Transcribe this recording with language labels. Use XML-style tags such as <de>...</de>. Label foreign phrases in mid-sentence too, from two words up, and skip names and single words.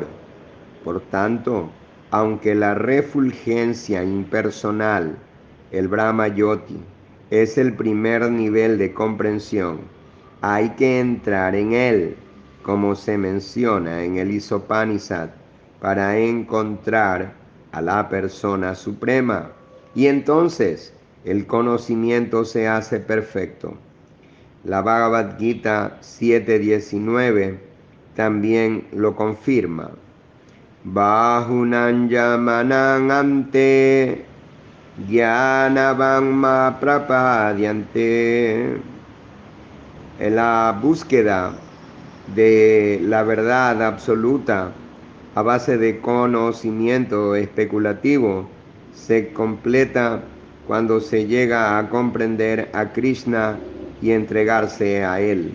<es>Por tanto, aunque la refulgencia impersonal, el Brahma Yoti, es el primer nivel de comprensión, hay que entrar en él, como se menciona en el Isopanishad, para encontrar a la persona suprema. Y entonces el conocimiento se hace perfecto. La Bhagavad Gita 7.19 también lo confirma.</es> <sa>Bahunanyamanang ante Jnanavamma prapadyante.</sa> <es>En la búsqueda de la verdad absoluta a base de conocimiento especulativo se completa cuando se llega a comprender a Krishna y entregarse a él.</es>